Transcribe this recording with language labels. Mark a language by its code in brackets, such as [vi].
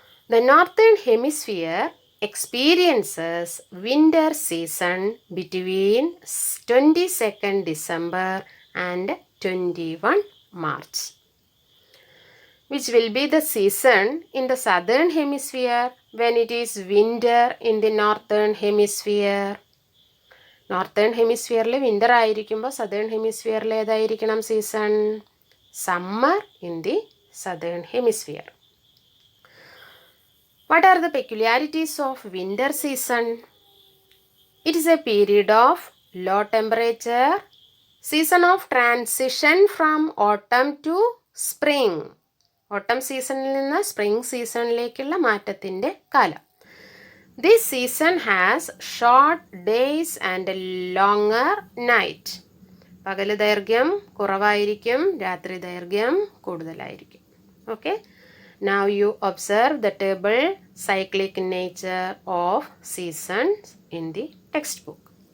[en] The northern hemisphere experiences winter season between 22nd December and 21 March. Which will be the season in the southern hemisphere when it is winter in the northern hemisphere? [ml] Northern ഹെമിസ്ഫിയറിൽ winter ആയിരിക്കുമ്പോൾ southern ഹെമിസ്ഫിയറിൽ ഏതായിരിക്കണം season? [en] Summer in the southern hemisphere. What are the peculiarities of winter season? It is a period of low temperature, season of transition from autumn to spring. [ml] ഓട്ടം സീസണിൽ നിന്ന് spring സീസണിലേക്കുള്ള മാറ്റത്തിൻ്റെ കാലം. [en] This season has short days and a longer night. [ml] പകൽ ദൈർഘ്യം കുറവായിരിക്കും, രാത്രി ദൈർഘ്യം കൂടുതലായിരിക്കും. Okay. [en] Now you observe the table cyclic nature of seasons in the textbook.